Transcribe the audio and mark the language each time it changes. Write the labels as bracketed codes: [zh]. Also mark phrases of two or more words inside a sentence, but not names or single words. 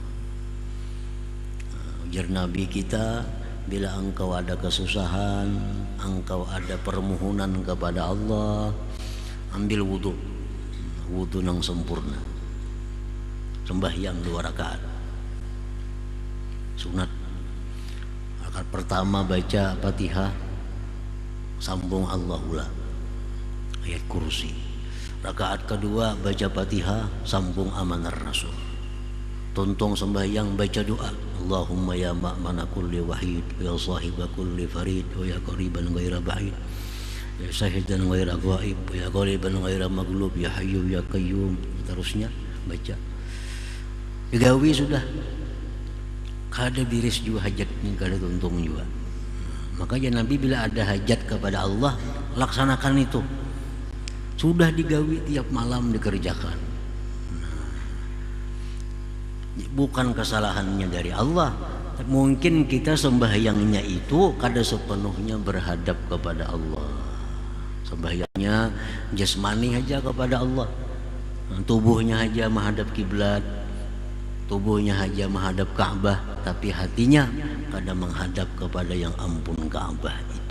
[id] Ujar Nabi kita, bila engkau ada kesusahan, engkau ada permohonan kepada Allah, ambil wudu yang sempurna, sembahyang 2 rakaat sunat. Rakaat pertama baca Fatihah, sambung Allahullah ayat kursi. Rakaat kedua baca Fatihah, sambung Amanar Rasul. [bjn] Tontong sembahyang baca doa, [ar] اللهم يا مأمن كل وحيد، يا صاحب كل فريد، يا قريبا غير بعيد، يا شاهدا غير غائب، يا قريبا غير مغلوب، يا حي يا قيوم. [bjn] Terusnya baca digawi sudah kada biris juga hajatnya, kada tuntung juga. [id] Makanya Nabi bila ada hajat kepada Allah, laksanakan itu. [bjn] Sudah digawi tiap malam dikerjakan. [id] Bukan kesalahannya dari Allah. Mungkin kita sembahyangnya itu kada sepenuhnya berhadap kepada Allah. Sembahyangnya jasmani aja kepada Allah, tubuhnya aja menghadap kiblat, tubuhnya aja menghadap Ka'bah, tapi hatinya kadang menghadap kepada yang ampun Ka'bah itu.